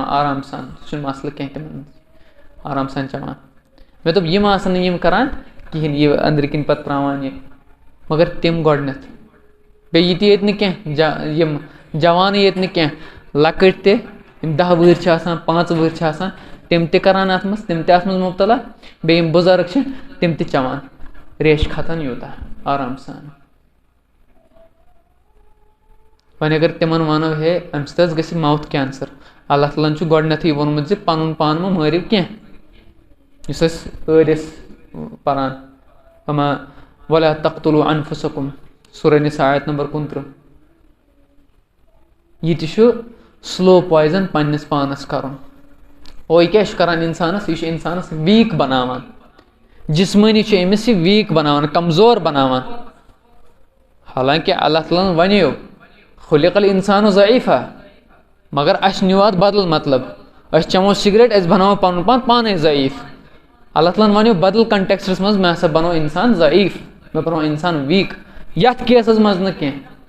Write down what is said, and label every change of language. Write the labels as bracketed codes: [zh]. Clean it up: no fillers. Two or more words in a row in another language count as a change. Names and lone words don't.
[ks] آرام سان سُہ چھُنہٕ مسلہٕ کینٛہہ تِمن آرام سان چٮ۪وان مےٚ دوٚپ یِم آسن نہٕ یِم کران کِہیٖنۍ یہِ أنٛدرۍ کِنۍ پَتہٕ تراوان یہِ مگر تِم گۄڈنٮ۪تھ بیٚیہِ یہِ تہِ ییٚتہِ نہٕ کینٛہہ یِم جوانٕے ییٚتہِ نہٕ کینٛہہ لۄکٕٹۍ تہِ یِم 10 وُہٕرۍ چھِ آسان 5 وُہٕرۍ چھِ آسان تِم تہِ کران اَتھ منٛز تِم تہِ اَتھ منٛز مُبتلا بیٚیہِ یِم بُزرٕگ چھِ تِم تہِ چٮ۪وان ریشہٕ کھژان یوٗتاہ آرام سان وۄنۍ اگر تِمن وَنو ہے اَمہِ سۭتۍ حظ گژھِ ماوُتھ کینسر اللہ تعالیٰ ہن چھُ گۄڈنٮ۪تھٕے ووٚنمُت زِ پَنُن پان مہ مٲرِو کینٛہہ یُس أسۍ ٲسۍ پران [ar] وَلا تقتلوا انفسکم [ks] سورہ نِساء آیت نمبر 29 یہِ تہِ چھُ [en] slow poison [ks] پننِس پانس کرُن یہِ کیاہ چھُ کران اِنسانس یہِ چھُ اِنسانس ویٖک بناوان جسمٲنی چھُ أمِس یہِ ویٖک بناوان کمزور بناوان حالانکہِ اللہ تعالیٰ ہن وَنیو [ar] خُلِق الانسان ضعیٖفا [ks] مگر اَسہِ نیوٗ اَتھ بدل مطلب أسۍ چٮ۪مو سِگریٹ أسۍ بناوو پنُن پان پانے ضعیٖف اللہ تعالیٰ ہن وَنیو بدل کنٹیکسٹس منٛز مےٚ ہسا بنوو اِنسان ضعیٖف مےٚ بنوو اِنسان ویٖک یتھ کیسس منٛز نہٕ کینٛہہ